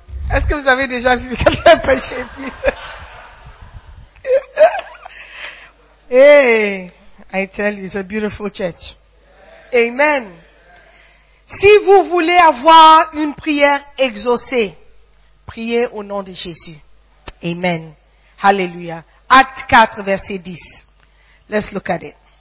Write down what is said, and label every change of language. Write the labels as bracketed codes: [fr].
[fr] Est-ce que vous avez déjà vu quelqu'un prêcher? [en] Hey, I tell you, it's a beautiful church. Amen. [fr] Si vous voulez avoir une prière exaucée, priez au nom de Jésus. Amen. Alléluia. Acte 4, verset 10. [en] Let's look at it.